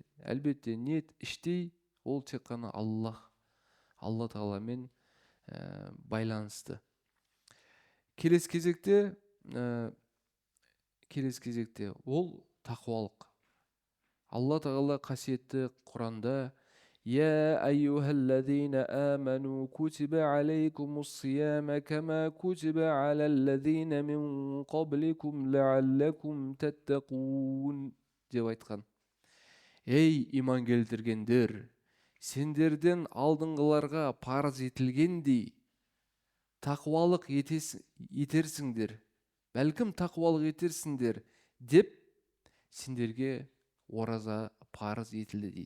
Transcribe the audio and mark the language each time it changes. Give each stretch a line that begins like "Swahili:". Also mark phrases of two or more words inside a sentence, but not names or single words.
Kazakh: Әлбетте ниет іштей, ол тек қана Алла тағаламен байланысты. Келесі кезекте ол тақуалық. Алла тағала қасиетті Құранда
Arabic: يا أيها الذين آمنوا كتب عليكم الصيام كما كتب على الذين من قبلكم لعلكم تتقون
Kazakh: деп айтқан. Ей иман келтіргендер, сендерден алдыңғыларға парыз етілгендей тақуалық етерсіңдер, бәлкім тақуалық етерсіңдер деп сендерге ораза парыз етілді дейді.